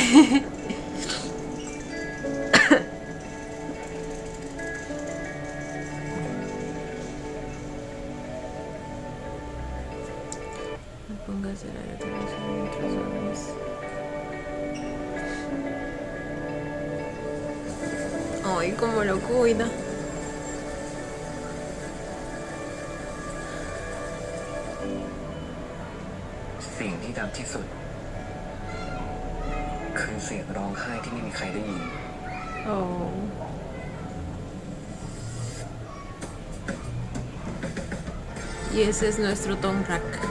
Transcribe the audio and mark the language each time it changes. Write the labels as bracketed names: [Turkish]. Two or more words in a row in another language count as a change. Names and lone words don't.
[Spanish] Póngase la televisión mientras duermes. Ay, cómo lo cuida. [Thai] สิ่งที่ดังที่สุดคือเสียงร้องไห้ที่ไม่มีใครได้ยิน Oh. [Spanish] Y ese es nuestro Tongrak.